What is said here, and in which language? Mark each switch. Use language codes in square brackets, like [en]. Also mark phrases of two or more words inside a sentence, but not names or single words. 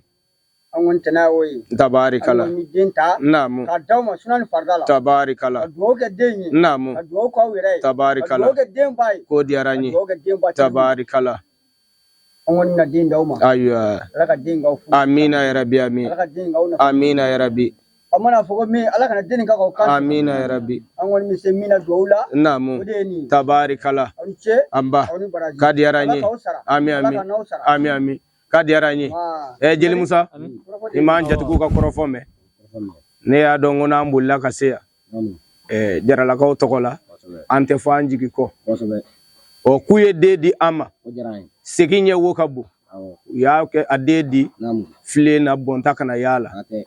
[bm] An kɔni tana y'o ye. tabarikala An kɔni bɛ den ta. namu Ka d'aw ma suna ni farida la. tabarikala Ka dugawu kɛ den ye. namu Ka dugawu k'aw yɛrɛ ye. Ka tabarikala dugawu kɛ den ba ye. k'o diyara Ka n ye dugawu kɛ den ba tigi ye. tabarikala An kɔni bɛna den d'aw ma. ayiwa Ala ka den k'aw furu. [ar] آمين يا ربي آمين [bm] Ala ka den k'aw nafa. [ar] آمين يا ربي [bm] An mana fɔ ko min Ala kana den nin k'a k'aw kan. [ar] آمين يا ربي [bm] An kɔni bɛ se min na dugawu la. namu O de ye nin ye. tabarikala Aw ni ce. an ba Aw ni baraji. k'a diyara n Ala ye k'aw sara. ami Ala ami ka n'aw sara. ami ami k'a diyara n ye jeli musa i m'an jatigiw ka kɔrɔfɔ mɛn ne y'a dɔn ko n'an bolila ka se yan jaralakaw tɔgɔ la an tɛ fɔ an jigi kɔ ɔ k'u ye den di an ma segin ɲɛ wo ka bon u y'a kɛ a den di filen na bɔnta kana yaala